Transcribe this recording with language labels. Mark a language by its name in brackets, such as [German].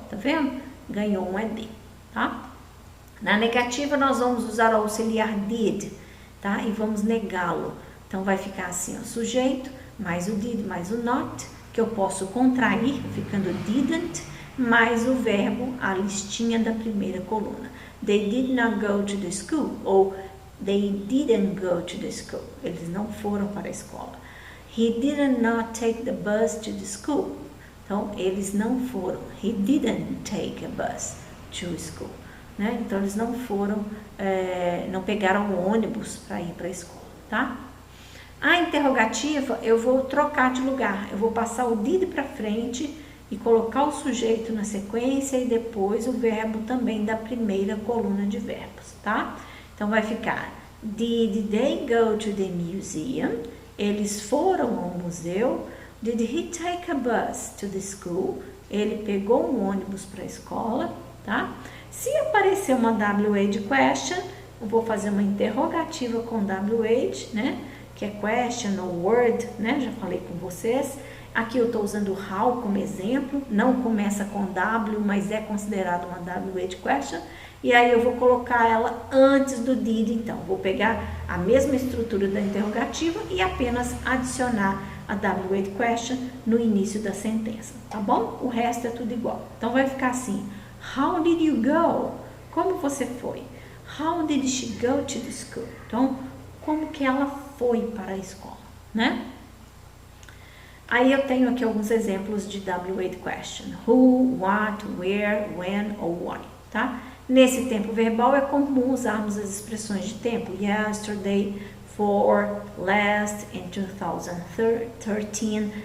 [Portuguese] Tá vendo? Ganhou um ed, tá? Na negativa, nós vamos usar o auxiliar did, tá? E vamos negá-lo. Então, vai ficar assim, ó, sujeito, mais o did, mais o not, que eu posso contrair, ficando didn't, mais o verbo, a listinha da primeira coluna. [English] They did not go to the school, ou they didn't go to the school. [Portuguese] Eles não foram para a escola. [English] He did not take the bus to the school. [Portuguese] Então, eles não foram. [English] He didn't take a bus to school. [Portuguese] Né? Então, eles não foram, não pegaram o ônibus para ir para a escola, tá? A interrogativa, eu vou trocar de lugar. Eu vou passar o did para frente e colocar o sujeito na sequência e depois o verbo também da primeira coluna de verbos, tá? Então vai ficar: [English] Did they go to the museum? [Portuguese] Eles foram ao museu. [English] Did he take a bus to the school? [Portuguese] Ele pegou um ônibus para a escola, tá? Se aparecer uma WH question, eu vou fazer uma interrogativa com WH, né? Que é question ou word, né? Já falei com vocês. Aqui eu estou usando how como exemplo, não começa com W, mas é considerado uma WH question. E aí eu vou colocar ela antes do did, então. Vou pegar a mesma estrutura da interrogativa e apenas adicionar a WH question no início da sentença, tá bom? O resto é tudo igual. Então vai ficar assim: [English] How did you go? [Portuguese] Como você foi? [English] How did she go to the school? [Portuguese] Então, como que ela foi para a escola, né? Aí eu tenho aqui alguns exemplos de WH question: who, what, where, when ou why, tá? Nesse tempo verbal é comum usarmos as expressões de tempo: yesterday, for, last, in 2013.